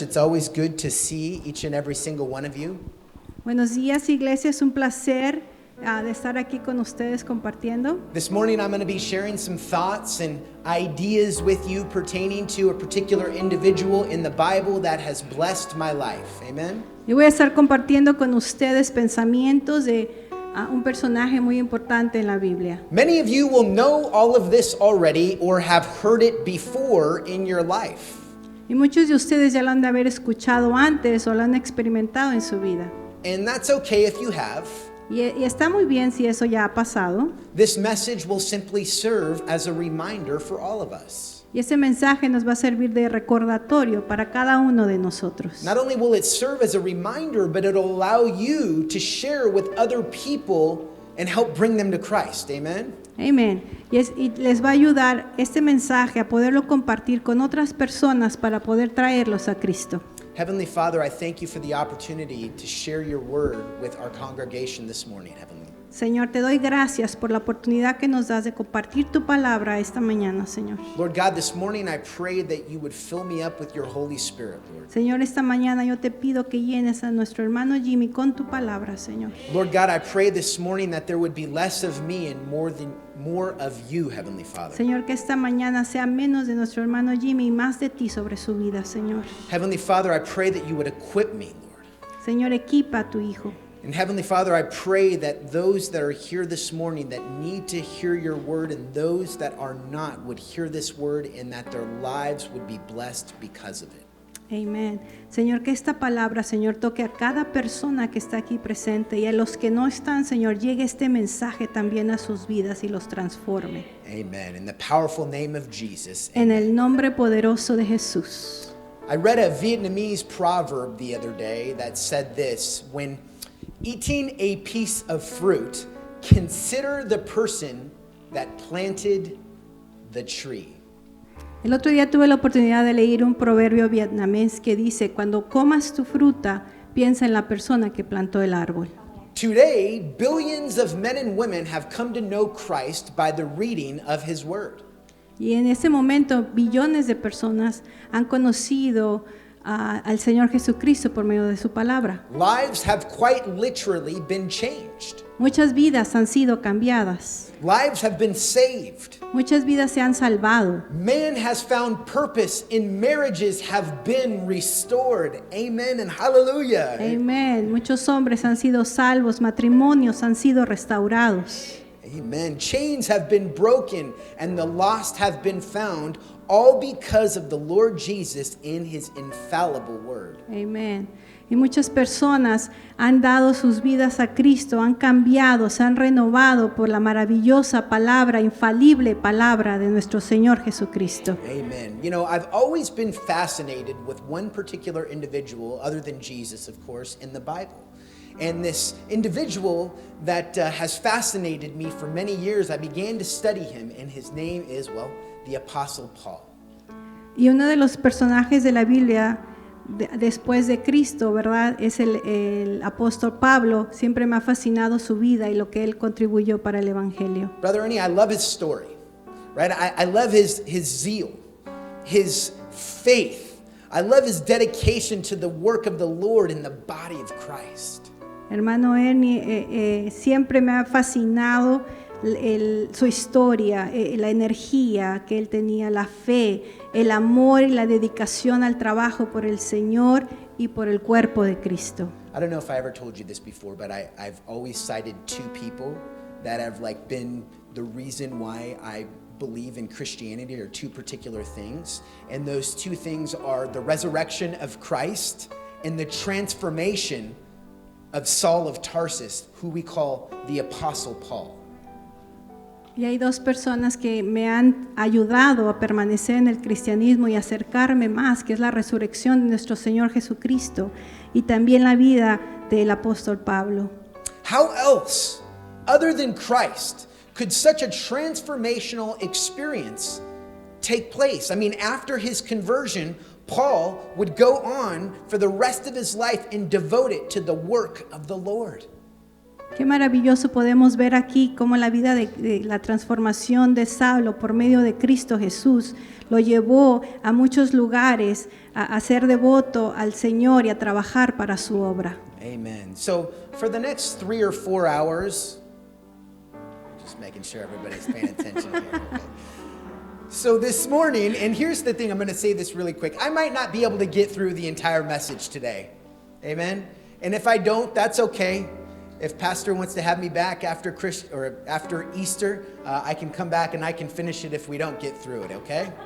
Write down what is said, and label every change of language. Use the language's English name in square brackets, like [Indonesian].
[English] It's always good to see each and every single one of you. [Spanish] Buenos días, iglesia. Es un placer de estar aquí con ustedes compartiendo. [English] This morning, I'm going to be sharing some thoughts and ideas with you pertaining to a particular individual in the Bible that has blessed my life. Amen? [Spanish] Yo voy a estar compartiendo con ustedes pensamientos de un personaje muy importante en la Biblia. [English] Many of you will know all of this already or have heard it before in your life. [Spanish] Y muchos de ustedes ya lo han de haber escuchado antes o lo han experimentado en su vida. [English] And that's okay if you have. [Spanish] Y está muy bien si eso ya ha pasado. [English] This message will simply serve as a reminder for all of us. [Spanish] Y ese mensaje nos va a servir de recordatorio para cada uno de nosotros. [English] Not only will it serve as a reminder, but it'll allow you to share with other people and help bring them to Christ. Amen? Amen. [Spanish] Y les va a ayudar este mensaje a poderlo compartir con otras personas para poder traerlos a Cristo. [English] Heavenly Father, I thank you for the opportunity to share your word with our congregation this morning, Heavenly. [Spanish] Señor, te doy gracias por la oportunidad que nos das de compartir tu palabra esta mañana, Señor. [English] Lord God, this morning I pray that you would fill me up with your Holy Spirit, Lord. [Spanish] Señor, esta mañana yo te pido que llenes a nuestro hermano Jimmy con tu palabra, Señor. [English] Lord God, I pray this morning that there would be less of me and more of you, Heavenly Father. [Spanish] Señor, que esta mañana sea menos de nuestro hermano Jimmy y más de ti sobre su vida, Señor. [English] Heavenly Father, I pray that you would equip me, Lord. [Spanish] Señor, equipa a tu hijo. [English] And Heavenly Father, I pray that those that are here this morning that need to hear your word and those that are not would hear this word and that their lives would be blessed because of it. [Spanish] Amén. Señor, que esta palabra, Señor, toque a cada persona que está aquí presente y a los que no están, Señor, llegue este mensaje también a sus vidas y los transforme. [English] Amen. In the powerful name of Jesus. [Spanish] En el nombre poderoso de Jesús. [English] I read a Vietnamese proverb the other day that said this: when eating a piece of fruit, consider the person that planted the tree. [Spanish] El otro día tuve la oportunidad de leer un proverbio vietnamés que dice: cuando comas tu fruta, piensa en la persona que plantó el árbol. [English] Today, billions of men and women have come to know Christ by the reading of his word. [Spanish] Y en ese momento, billones de personas han conocido al Señor Jesucristo por medio de su palabra. [English] Lives have quite literally been changed. [Spanish] Muchas vidas han sido cambiadas. [English] Lives have been saved. [Spanish] Muchas vidas se han salvado. [English] Man has found purpose and marriages have been restored. Amen and hallelujah. [Spanish] Amén. Muchos hombres han sido salvos, matrimonios han sido restaurados. [English] Amen. Chains have been broken and the lost have been found, all because of the Lord Jesus in his infallible word. [Spanish] Amén. Y muchas personas han dado sus vidas a Cristo, han cambiado, se han renovado por la maravillosa palabra, infalible palabra de nuestro Señor Jesucristo. [English] Amen. You know, I've always been fascinated with one particular individual, other than Jesus, of course, in the Bible. And this individual that has fascinated me for many years, I began to study him, and his name is, well, the Apostle Paul. [Spanish] Y uno de los personajes de la Biblia después de Cristo, ¿verdad? Es el apóstol Pablo. Siempre me ha fascinado su vida y lo que él contribuyó para el evangelio. [English] Brother Ernie, I love his story, right? I love his zeal, his faith. I love his dedication to the work of the Lord in the body of Christ. [Spanish] Hermano Ernie, siempre me ha fascinado su historia, la energía que él tenía, la fe, el amor y la dedicación al trabajo por el Señor y por el cuerpo de Cristo. [English] I don't know if I ever told you this before, but I've always cited two people that have been the reason why I believe in Christianity, or two particular things. And those two things are the resurrection of Christ and the transformation of Saul of Tarsus, who we call the Apostle Paul. [Spanish] Y hay dos personas que me han ayudado a permanecer en el cristianismo y acercarme más, que es la resurrección de nuestro Señor Jesucristo y también la vida del apóstol Pablo. [English] How else, other than Christ, could such a transformational experience take place? I mean, after his conversion, Paul would go on for the rest of his life and devote it to the work of the Lord. [Spanish] Qué maravilloso podemos ver aquí cómo la vida de la transformación de Saulo por medio de Cristo Jesús lo llevó a muchos lugares a ser devoto al Señor y a trabajar para su obra. [English] Amen. So for the next 3 or 4 hours, just making sure everybody's paying attention here. Okay. So this morning, and here's the thing, I'm going to say this really quick. I might not be able to get through the entire message today. Amen. And if I don't, that's okay. If Pastor wants to have me back after Easter, I can come back and I can finish it if we don't get through it, okay?